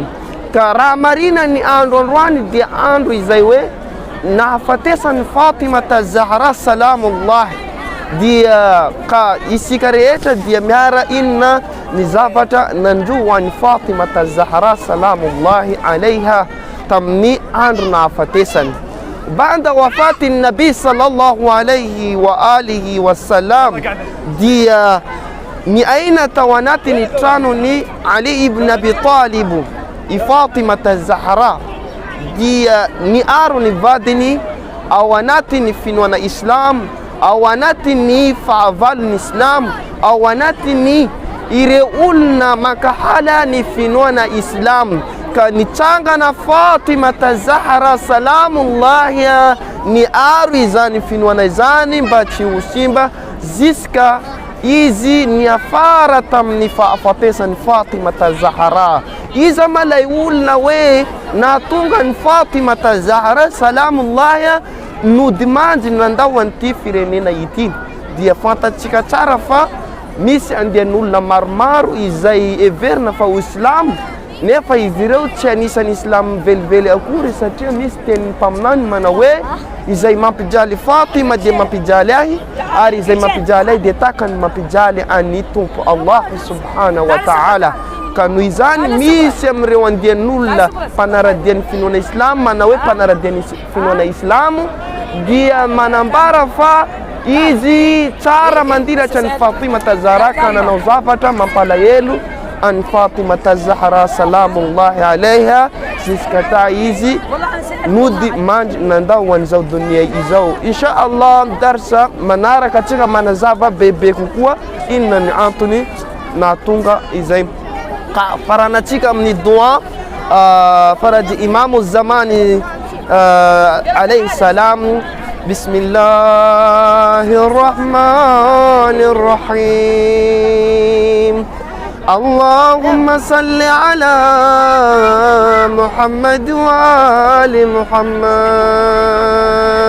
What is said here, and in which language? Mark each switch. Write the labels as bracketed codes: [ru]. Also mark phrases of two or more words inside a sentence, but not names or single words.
[mg] Ka raha marina ny andro androany dia andro izay hoe nahafatesany Fatimata Zahra salamullahi. Dia ka isika rehetra dia miara inona ny zavatra nandro ho an'ny Fatimata Zahra [ar] سلام الله عليها [mg] tamin'ny andro nahafatesany. [ar] بعد وفاة النبي صلى الله عليه وآله وسلم [mg] dia ni aina tao anatiny trano ni Ali ibn Abi Talib i Fatimata Zahra. Dia ni aro ni vadiny ao anatiny finoana Islam, ao anatiny fahavalony Islam, ao anatiny ireo olona makahala ny finoana Islam. Ka nitsangana Fatimata Zahra salamullahi ni aro izany finoana izany mba tsy ho simba ziska izy niafara tamin'ny fahafatesany Fatimata Zahra. Iza malay olona hoe nahatonga ny Fatimata Zahra salamullahi nodimanjy nandao an'ity firenena ity. Dia fantatsika tsara fa misy andian'olona maromaro izay everina fa ho Islam, nefa izy ireo tsy anisan'ny Islam velively akory satria misy tenin'ny mpaminany manao hoe izay mampijaly Fatima dia mampijaly ahy, ary izay mampijaly ahy dia takany mampijaly an'ny tompo Allah [ar] سبحانه وتعالى. [mg] Ka noho izany misy amin'ireo andian'olona mpanaradian'ny finoana Islam manao hoe mpanaradian'ny finoana Islam dia manambara fa izy tsara mandiratra ny Fatimata Zahra ka nanao zavatra mampalahelo an Fatimata Zahra [ar] سلام الله عليها [mg] ziskata izy nudi manj nandao an'izao dunia izao. [ar] إن شاء الله [mg] darsa manaraka tsika manazava bebe kokoa inona ny antony nahatonga izay. Ka faranatsika amin'ny dua faradi [ar] إمام الزمان عليه السلام. Bismillahirrahmanirrahim. Allahumma salli ala Muhammad wa ali Muhammad.